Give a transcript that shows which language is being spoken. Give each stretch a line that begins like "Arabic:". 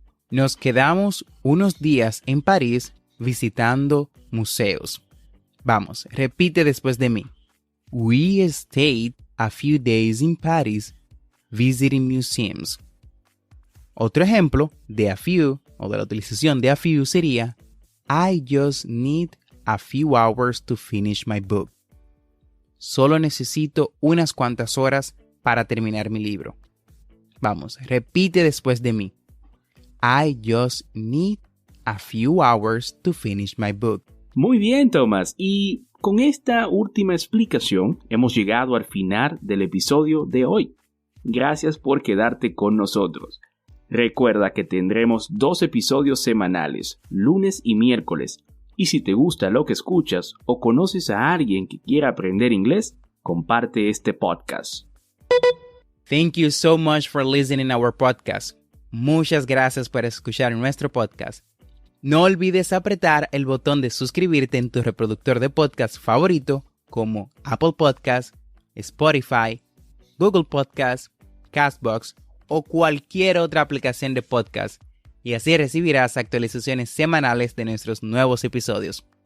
Spanish: Nos quedamos unos días en París visitando museos. Vamos, repite después de mí.
English: We stayed a few days in Paris visiting museums.
Spanish: Otro ejemplo de a few o de la utilización de a few sería,
English: I just need a few hours to finish my book.
Spanish: Solo necesito unas cuantas horas para terminar mi libro. Vamos, repite después de mí.
English: I just need a few hours to finish my book.
Spanish: Muy bien, Tomás. Y con esta última explicación hemos llegado al final del episodio de hoy. Gracias por quedarte con nosotros. Recuerda que tendremos 2 episodios semanales, lunes y miércoles. Y si te gusta lo que escuchas o conoces a alguien que quiera aprender inglés, comparte este podcast.
English: Thank you so much for listening to our podcast.
Spanish: Muchas gracias por escuchar nuestro podcast. No olvides apretar el botón de suscribirte en tu reproductor de podcast favorito como Apple Podcasts, Spotify, Google Podcasts, Castbox o cualquier otra aplicación de podcast y así recibirás actualizaciones semanales de nuestros nuevos episodios.